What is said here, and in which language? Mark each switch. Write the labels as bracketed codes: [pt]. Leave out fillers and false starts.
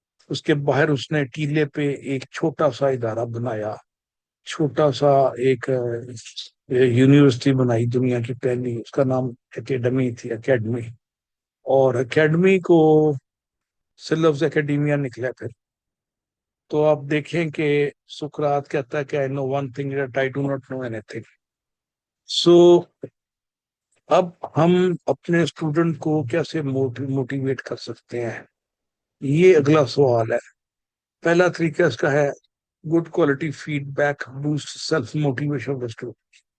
[ur] اس کے باہر اس نے ٹیلے پہ ایک چھوٹا سا ادارہ بنایا، چھوٹا سا ایک یونیورسٹی بنائی، دنیا کی پہلی، اس کا نام اکیڈمی تھی، اکیڈمی. اور اکیڈمی کو سے لفظ اکیڈیمیا نکلا پھر. تو آپ دیکھیں کہ سقراط کہتا ہے کہ [en] I know one thing that I do not know anything. [ur] سو اب ہم اپنے اسٹوڈنٹ کو کیسے موٹیویٹ کر سکتے ہیں، یہ اگلا سوال ہے. پہلا طریقہ اس کا ہے [en] Good quality feedback boost self motivation of the student.